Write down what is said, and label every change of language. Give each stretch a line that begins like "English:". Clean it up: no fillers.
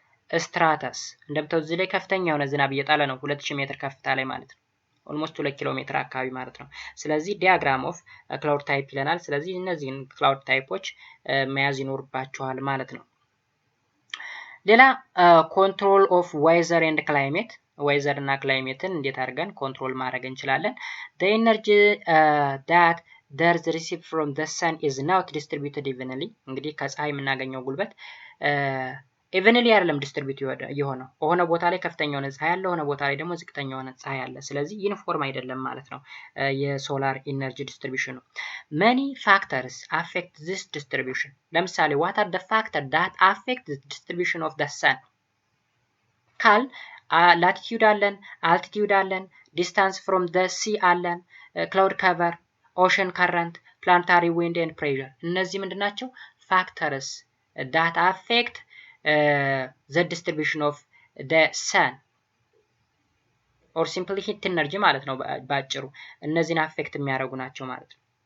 Amharic: ስትራተስ እንደምታው እዚህ ላይ ከፍተኛ የሆነ ዝናብ እየጣለ ነው 2000 ሜትር ከፍታ ላይ ማለት ነው። ኦልሞስት 2 ኪሎ ሜትር አካባቢ ማለት ነው። ስለዚህ ዲያግራም ኦፍ ክላውድ ታይፕ ይለናል። ስለዚህ እነዚህን ክላውድ ታይፖች መያዝ ይኖርባቸዋል ማለት ነው። ሌላ ኮንትሮል ኦፍ ዌዘር ኤንድ ክላይሜት፣ ዌዘር እና ክላይሜትን እንዴት አድርገን ኮንትሮል ማድረግ እንችላለን?
English: the energy that the earth receives from the sun is not distributed evenly.
Amharic: እንግዲህ ከፀሐይ የምናገኘው ጉልበት ኢቨንሊ አይደለም ዲስትሪቢዩት የሆነው። ሆነ ቦታ ላይ ከፍተኛ የሆነ ፀሐይ አለ፣ ሆነ ቦታ ላይ ደግሞ ዝቅተኛ የሆነ ፀሐይ አለ። ስለዚህ ዩኒፎርም አይደለም ማለት ነው የሶላር ኢነርጂ ዲስትሪቢዩሽኑ።
English: many factors affect this distribution. ለምሳሌ what are the factors that affect the distribution of the sun?
Amharic: ካል ላቲቲዩድ አለን፣ አልቲቲዩድ አለን፣ ዲስታንስ ፍሮም the sea አለን፣ ክላውድ ከቨር፣ ኦሽን ከረንት፣ ፕላኔታሪ ዊንድ ኤንድ ፕሬሸር። እነዚህ ምንድናቸው?
English: ፋክተርስ that affect the distribution of the sun or simply heat energy
Amharic: ማለት ነው ባጭሩ። እነዚህን አፌክት የሚያደርጉ ናቸው ማለት ነው።